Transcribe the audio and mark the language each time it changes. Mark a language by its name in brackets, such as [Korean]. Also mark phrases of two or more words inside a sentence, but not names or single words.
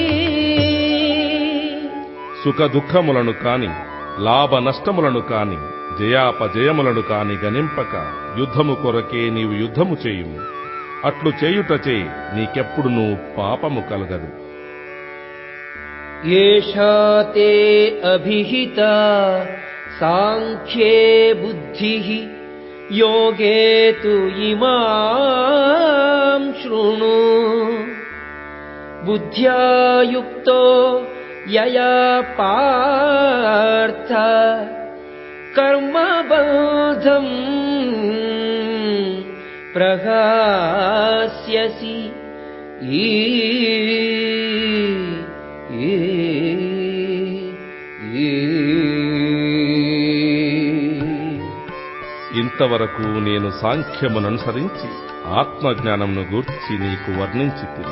[Telugu] సుఖ దుఃఖములను కాని లాభ నష్టములను కాని జయాపజయములను కాని గనింపక యుద్ధము కొరకే నీవు యుద్ధము చేయుము. అట్లు చేయుటచే నీకెప్పుడునూ పాపము కలగదు. [Sanskrit] ఏషా తే అభిహిత సాంఖ్యే బుద్ధిః योगे तु इमां शृणु बुद्ध्या युक्तो यया पार्थ कर्मबन्धं प्रहास्यसि [Telugu] ఇంతవరకు నేను సాంఖ్యముననుసరించి ఆత్మజ్ఞానమును గూర్చి నీకు వర్ణించితిని.